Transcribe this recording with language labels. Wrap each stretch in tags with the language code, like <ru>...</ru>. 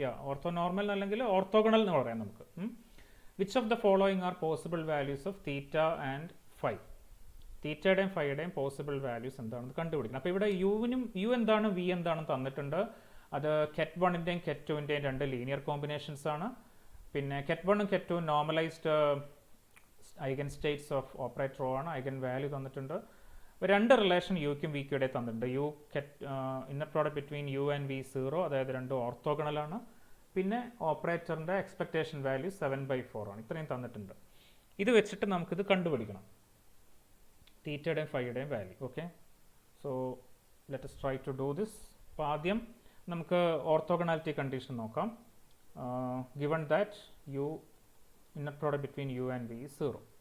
<ml>orthonormal അല്ലെങ്കിൽ orthogonal എന്ന് പറയാം നമുക്ക്.</ml> <en>Which of the following are possible values of theta and phi?</en> <ml>തീറ്റയുടെയും ഫൈയുടെയും possible values എന്താണെന്ന് കണ്ടുപിടിക്കണം. അപ്പോൾ ഇവിടെ യു എന്താണ് വി എന്താണെന്ന് തന്നിട്ടുണ്ട്. അത് ket 1ൻ്റെയും ket 2ൻ്റെയും രണ്ട് ലീനിയർ കോമ്പിനേഷൻസ് ആണ്. പിന്നെ ket 1ഉം ket 2ഉം</ml> <en>normalised eigen states of operator O</en> <ml>ആണ്. ഐഗൻ വാല്യൂ തന്നിട്ടുണ്ട്. രണ്ട് റിലേഷൻ യുക്കും വിക്കും ഇടയിൽ തന്നിട്ടുണ്ട്.</ml> <en>inner product between U and V 0,</en> <ml>അതായത് രണ്ടും ഓർത്തോഗണലാണ്. പിന്നെ ഓപ്പറേറ്ററിൻ്റെ എക്സ്പെക്ടേഷൻ വാല്യൂ 7/4 ആണ്. ഇത്രയും തന്നിട്ടുണ്ട്. ഇത് വെച്ചിട്ട് നമുക്കിത് കണ്ടുപിടിക്കണം, തീറ്റയുടെയും ഫൈയുടെയും value.</ml> <en>Okay, so let us try to do this.</en> <ml>അപ്പോൾ ആദ്യം നമുക്ക് ഓർത്തോഗണാലിറ്റി കണ്ടീഷൻ നോക്കാം. Given that you inner product between you and we 0.</ml>